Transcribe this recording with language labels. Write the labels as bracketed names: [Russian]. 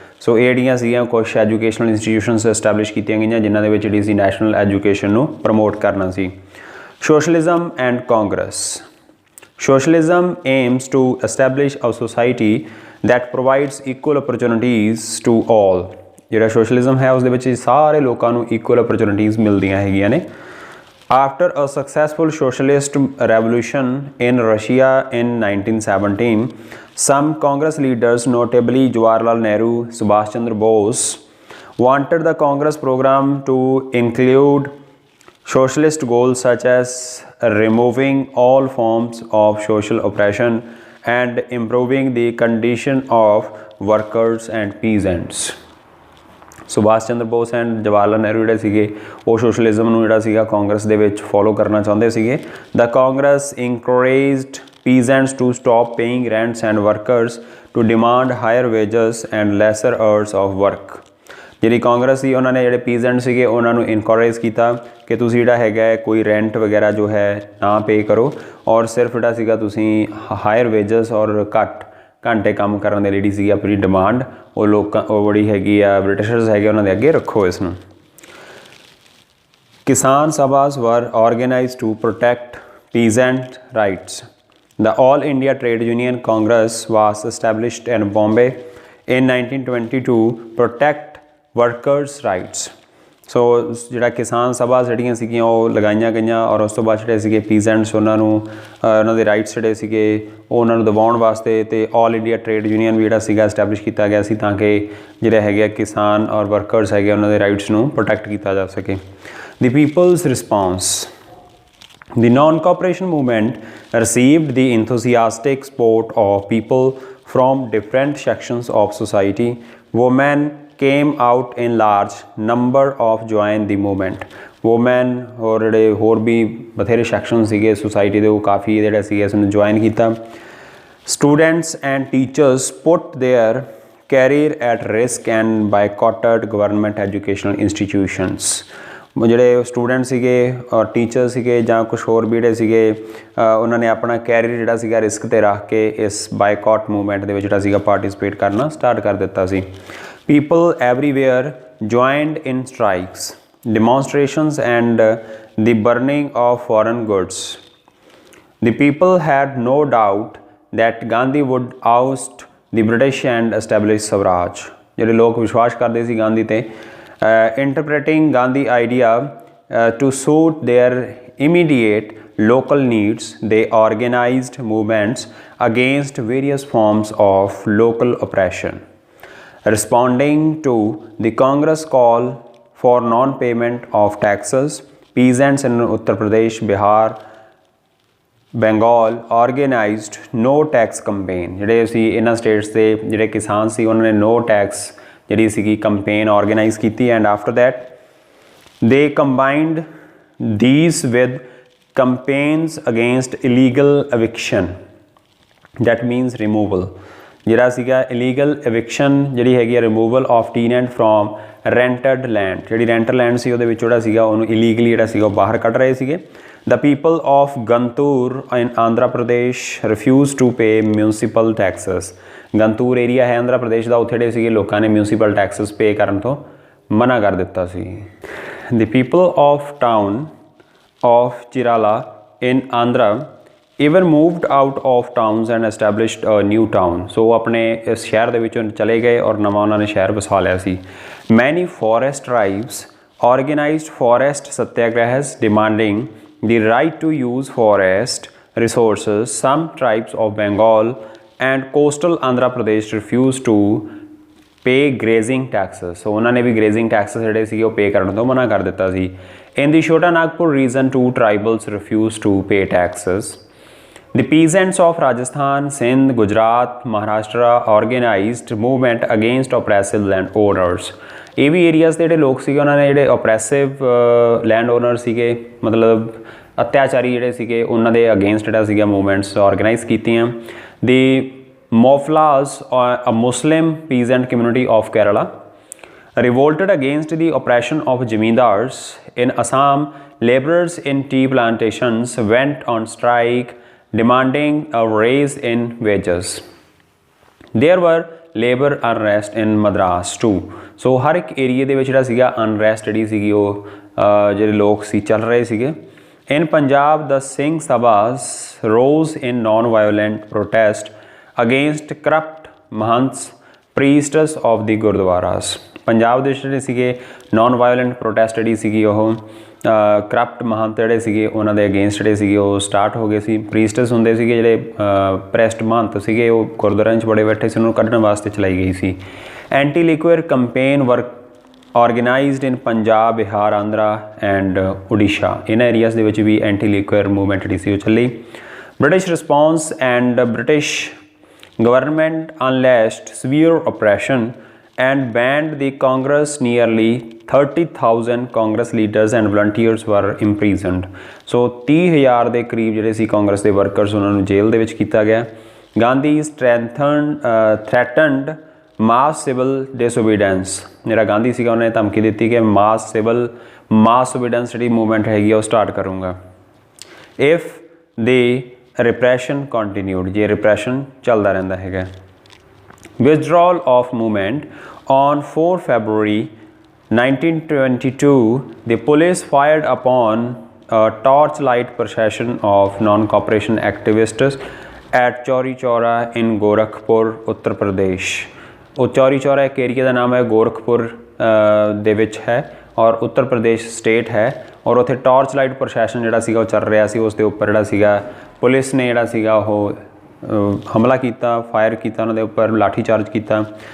[Punjabi] ਸੋ ਇਹ ਜਿਹੜੀਆਂ ਸੀਗੀਆਂ ਕੁਛ ਐਜੂਕੇਸ਼ਨਲ ਇੰਸਟੀਟਿਊਸ਼ਨਸ ਐਸਟੈਬਲਿਸ਼ ਕੀਤੀਆਂ ਗਈਆਂ ਜਿਨ੍ਹਾਂ ਦੇ ਵਿੱਚ ਜਿਹੜੀ ਸੀ ਨੈਸ਼ਨਲ ਐਜੂਕੇਸ਼ਨ ਨੂੰ ਪ੍ਰਮੋਟ ਕਰਨਾ ਸੀ। [English] Socialism and Congress. Socialism aims to establish a society that provides equal opportunities to all। [Punjabi] ਜਿਹੜਾ ਸੋਸ਼ਲਿਜ਼ਮ ਹੈ ਉਸ ਦੇ ਵਿੱਚ ਸਾਰੇ ਲੋਕਾਂ ਨੂੰ [English] equal opportunities [Punjabi] ਮਿਲਦੀਆਂ ਹੈਗੀਆਂ ਨੇ। [English] After a successful socialist revolution in Russia in 1917, some Congress leaders, notably Jawaharlal Nehru, Subhash Chandra Bose, wanted the Congress program to include socialist goals such as removing all forms of social oppression and improving the condition of workers and peasants. [Punjabi] Subhash Chandra Bose and Jawahar Lal Nehru ਜਿਹੜੇ ਸੀਗੇ ਉਹ socialism ਨੂੰ ਜਿਹੜਾ ਸੀਗਾ ਕਾਂਗਰਸ ਦੇ ਵਿੱਚ follow ਕਰਨਾ ਚਾਹੁੰਦੇ ਸੀਗੇ। [English] The Congress encouraged peasants to stop paying rents and workers to demand higher wages and lesser hours of work. [Punjabi] ਜਿਹੜੀ ਕਾਂਗਰਸ ਸੀ ਉਹਨਾਂ ਨੇ ਜਿਹੜੇ ਪੀਜ਼ੈਂਟ ਸੀਗੇ ਉਹਨਾਂ ਨੂੰ ਇਨਕਰੇਜ ਕੀਤਾ ਕਿ ਤੁਸੀਂ ਜਿਹੜਾ ਹੈਗਾ ਕੋਈ ਰੈਂਟ ਵਗੈਰਾ ਜੋ ਹੈ ਨਾ ਪੇ ਕਰੋ ਔਰ ਸਿਰਫ ਜਿਹੜਾ ਸੀਗਾ ਤੁਸੀਂ ਹਾਇਰ ਵੇਜਸ ਔਰ ਘੱਟ ਘੰਟੇ ਕੰਮ ਕਰਨ ਦੇ ਜਿਹੜੀ ਸੀਗੀ ਆਪਣੀ ਡਿਮਾਂਡ ਉਹ ਲੋਕਾਂ ਉਹ ਬੜੀ ਹੈਗੀ ਆ ਬ੍ਰਿਟਿਸ਼ਰਸ ਹੈਗੇ ਉਹਨਾਂ ਦੇ ਅੱਗੇ ਰੱਖੋ ਇਸ ਨੂੰ। [English] Kisan Sabhas were organised to protect peasant rights. The All India Trade Union Congress was established in Bombay in 1920 to protect workers' rights. [Punjabi] ਸੋ ਜਿਹੜਾ ਕਿਸਾਨ ਸਭਾ ਜਿਹੜੀਆਂ ਸੀਗੀਆਂ ਉਹ ਲਗਾਈਆਂ ਗਈਆਂ ਔਰ ਉਸ ਤੋਂ ਬਾਅਦ ਜਿਹੜੇ ਸੀਗੇ ਪੀਜ਼ੈਂਟਸ ਉਹਨਾਂ ਨੂੰ ਉਹਨਾਂ ਦੇ ਰਾਈਟਸ ਜਿਹੜੇ ਸੀਗੇ ਉਹ ਉਹਨਾਂ ਨੂੰ ਦਿਵਾਉਣ ਵਾਸਤੇ ਤੇ ਆਲ ਇੰਡੀਆ ਟ੍ਰੇਡ ਯੂਨੀਅਨ ਵੀ ਜਿਹੜਾ ਸੀਗਾ ਐਸਟੈਬਲਿਸ਼ ਕੀਤਾ ਗਿਆ ਸੀ ਤਾਂ ਕਿ ਜਿਹੜੇ ਹੈਗੇ ਕਿਸਾਨ ਔਰ ਵਰਕਰਸ ਹੈਗੇ ਉਹਨਾਂ ਦੇ ਰਾਈਟਸ ਨੂੰ ਪ੍ਰੋਟੈਕਟ ਕੀਤਾ ਜਾ ਸਕੇ। [English] The people's response. The non-cooperation movement received the enthusiastic support of people from different sections of society. Women came out in large number of join the movement. [Punjabi] Women और ਜਿਹੜੇ ਹੋਰ ਵੀ ਬਥੇਰੇ ਸੈਕਸ਼ਨ ਸੀਗੇ ਸੋਸਾਇਟੀ ਦੇ ਉਹ ਕਾਫੀ ਜਿਹੜੇ ਸੀਗੇ ਇਸ ਨੂੰ ਜੁਆਇਨ ਕੀਤਾ। [English] Students and teachers put their career at risk and boycotted government educational institutions. [Punjabi] ਜਿਹੜੇ ਸਟੂਡੈਂਟ ਸੀਗੇ ਔਰ ਟੀਚਰ ਸੀਗੇ ਜਾਂ ਕੁਛ ਹੋਰ ਵੀ ਜਿਹੜੇ ਸੀਗੇ ਉਹਨਾਂ ਨੇ ਆਪਣਾ ਕੈਰੀਅਰ ਜਿਹੜਾ ਸੀਗਾ ਰਿਸਕ 'ਤੇ ਰੱਖ ਕੇ ਇਸ ਬਾਈਕਾਟ ਮੂਵਮੈਂਟ ਦੇ ਵਿੱਚ ਜਿਹੜਾ ਸੀਗਾ ਪਾਰਟੀਸਪੇਟ ਕਰਨਾ ਸਟਾਰਟ ਕਰ ਦਿੱਤਾ ਸੀ। [English] People everywhere joined in strikes, demonstrations and the burning of foreign goods. The people had no doubt that Gandhi would oust the British and establish Swaraj. [Punjabi] ਜਿਹੜੇ ਲੋਕ ਵਿਸ਼ਵਾਸ ਕਰਦੇ ਸੀ ਗਾਂਧੀ 'ਤੇ [English] interpreting Gandhi idea to suit their immediate local needs, they organized movements against various forms of local oppression. Responding to the Congress call for non-payment of taxes, peasants in Uttar Pradesh, Bihar, Bengal organized no tax campaign. [Punjabi] ਜਿਹੜੇ ਸੀ ਇਹਨਾਂ status ਦੇ ਜਿਹੜੇ ਕਿਸਾਨ ਸੀ ਉਹਨਾਂ ਨੇ [English] no tax [Punjabi] ਜਿਹੜੀ ਸੀਗੀ campaign organise ਕੀਤੀ [English] And after that they combined these with campaigns against illegal eviction that means removal. [Punjabi] ਜਿਹੜਾ ਸੀਗਾ [English] illegal eviction [Punjabi] ਜਿਹੜੀ ਹੈਗੀ ਆ [English] Removal of tenant from rented land. [Punjabi] ਜਿਹੜੀ ਰੈਂਟਡ ਲੈਂਡ ਸੀ ਉਹਦੇ ਵਿੱਚ ਜਿਹੜਾ ਸੀਗਾ ਉਹਨੂੰ ਇਲੀਗਲੀ ਜਿਹੜਾ ਸੀਗਾ ਉਹ ਬਾਹਰ ਕੱਢ ਰਹੇ ਸੀਗੇ। [English] The people of Guntur in Andhra Pradesh refused to pay municipal taxes. [Punjabi] ਗੰਤੂਰ area ਹੈ ਆਂਧਰਾ ਪ੍ਰਦੇਸ਼ ਦਾ, ਉੱਥੇ ਜਿਹੜੇ ਸੀਗੇ ਲੋਕਾਂ ਨੇ ਮਿਊਨਿਸਪਲ ਟੈਕਸਸ ਪੇ ਕਰਨ ਤੋਂ ਮਨਾ ਕਰ ਦਿੱਤਾ ਸੀ। [English] The people of town of Chirala in Andhra even moved out of towns and established a new town. [Punjabi] ਸੋ ਆਪਣੇ ਇਸ ਸ਼ਹਿਰ ਦੇ ਵਿੱਚੋਂ ਚਲੇ ਗਏ ਔਰ ਨਵਾਂ ਉਹਨਾਂ ਨੇ ਸ਼ਹਿਰ ਵਸਾ ਲਿਆ ਸੀ। [English] Many forest tribes organized forest satyagrahas demanding the right to use forest resources. Some tribes of Bengal and coastal Andhra Pradesh refused to pay grazing taxes. [Punjabi] So ਉਹਨਾਂ ਨੇ ਵੀ [English] grazing taxes [Punjabi] ਜਿਹੜੇ ਸੀਗੇ ਉਹ ਪੇ ਕਰਨ ਤੋਂ ਮਨਾ ਕਰ ਦਿੱਤਾ ਸੀ। [English] In the Chota Nagpur region, 2 tribals refused to pay taxes. The peasants of Rajasthan, Sindh, Gujarat, Maharashtra organized movement against oppressive land owners. [Punjabi] ਇਹ ਵੀ ਏਰੀਆਜ਼ ਦੇ ਜਿਹੜੇ ਲੋਕ ਸੀਗੇ ਉਹਨਾਂ ਨੇ ਜਿਹੜੇ ਓਪਰੈਸਿਵ ਲੈਂਡ ਓਨਰ ਸੀਗੇ ਮਤਲਬ ਅਤਿਆਚਾਰੀ ਜਿਹੜੇ ਸੀਗੇ ਉਹਨਾਂ ਦੇ ਅਗੇਂਸਟ ਜਿਹੜਾ ਸੀਗਾ ਮੂਵਮੈਂਟਸ ਆਰਗੇਨਾਈਜ਼ ਕੀਤੀਆਂ। [English] The Moflas, a Muslim peasant community of Kerala, revolted against the oppression of zamindars. In Assam, laborers in tea plantations went on strike demanding a raise in wages. There were labor unrest in Madras too. [Punjabi] So ਹਰ ਇੱਕ ਏਰੀਏ ਦੇ ਵਿੱਚ ਜਿਹੜਾ ਸੀਗਾ unrest ਜਿਹੜੀ ਸੀਗੀ ਉਹ ਜਿਹੜੇ ਲੋਕ ਸੀ ਚੱਲ ਰਹੇ ਸੀਗੇ। [English] In Punjab, the Singh Sabhas rose in non-violent protest against corrupt mahants, priestess of the Gurdwaras. [Punjabi] Punjab ਦੇ ਜਿਹੜੇ ਸੀਗੇ ਨੌਨ ਵਾਇਲੈਂਟ ਪ੍ਰੋਟੈਸਟ ਜਿਹੜੀ ਸੀਗੀ ਉਹ ਕਰਪਟ ਮਹੰਤ ਜਿਹੜੇ ਸੀਗੇ ਉਹਨਾਂ ਦੇ ਅਗੇਂਸਟ ਜਿਹੜੇ ਸੀਗੇ ਉਹ ਸਟਾਰਟ ਹੋ ਗਏ ਸੀ। ਪ੍ਰੀਸਟਸ ਹੁੰਦੇ ਸੀਗੇ ਜਿਹੜੇ ਪ੍ਰੈਸਟ ਮਹੰਤ ਸੀਗੇ ਉਹ ਗੁਰਦੁਆਰਿਆਂ 'ਚ ਬੜੇ ਬੈਠੇ ਸੀ, ਉਹਨਾਂ ਨੂੰ ਕੱਢਣ ਵਾਸਤੇ ਚਲਾਈ ਗਈ ਸੀ। [English] anti liquor campaign work organised in Punjab, Bihar, Andhra and Orissa, in areas [Punjabi] ਦੇ ਵਿੱਚ ਵੀ [English] anti liquor movement [Punjabi] ਜਿਹੜੀ ਸੀ ਉਹ ਚੱਲੀ। [English] British response and British government unleashed severe oppression and banned the Congress. Nearly 30,000 Congress leaders and volunteers were imprisoned. [Punjabi] सो 30,000 ਦੇ ਕਰੀਬ ਜਿਹੜੇ ਸੀ ਕਾਂਗਰਸ ਦੇ ਵਰਕਰਸ ਉਹਨਾਂ ਨੂੰ ਜੇਲ੍ਹ ਦੇ ਵਿੱਚ ਕੀਤਾ ਗਿਆ। ਗਾਂਧੀ [English] threatened mass civil disobedience, [Punjabi] ਜਿਹੜਾ ਗਾਂਧੀ ਸੀਗਾ ਉਹਨੇ ਧਮਕੀ ਦਿੱਤੀ ਕਿ ਮਾਸ ਓਬੀਡੈਂਸ ਜਿਹੜੀ ਮੂਵਮੈਂਟ ਹੈਗੀ ਆ ਉਹ ਸਟਾਰਟ ਕਰੂੰਗਾ [English] if the repression continued, [Punjabi] ਜੇ ਰਿਪਰੈਸ਼ਨ ਚੱਲਦਾ ਰਹਿੰਦਾ ਹੈਗਾ। [English] Withdrawal of movement on 4 February 1922 the police fired upon a torchlight procession of non-cooperation activists at Chauri Chaura in Gorakhpur, Uttar Pradesh. [Punjabi] ਉਹ ਚੌਰੀ ਚੌਰਾ ਇੱਕ ਏਰੀਆ ਦਾ ਨਾਮ ਹੈ, ਗੋਰਖਪੁਰ ਦੇ ਵਿੱਚ ਹੈ ਔਰ ਉੱਤਰ ਪ੍ਰਦੇਸ਼ ਸਟੇਟ ਹੈ। ਔਰ ਉੱਥੇ ਟਾਰਚ ਲਾਈਟ ਪ੍ਰੋਸੈਸ਼ਨ ਜਿਹੜਾ ਸੀਗਾ ਉਹ ਚੱਲ ਰਿਹਾ ਸੀ, ਉਸ ਦੇ ਉੱਪਰ ਜਿਹੜਾ ਸੀਗਾ ਪੁਲਿਸ ਨੇ ਜਿਹੜਾ ਸੀਗਾ ਉਹ ਹਮਲਾ ਕੀਤਾ, ਫਾਇਰ ਕੀਤਾ, ਉਹਨਾਂ ਦੇ ਉੱਪਰ ਲਾਠੀ ਚਾਰਜ ਕੀਤਾ।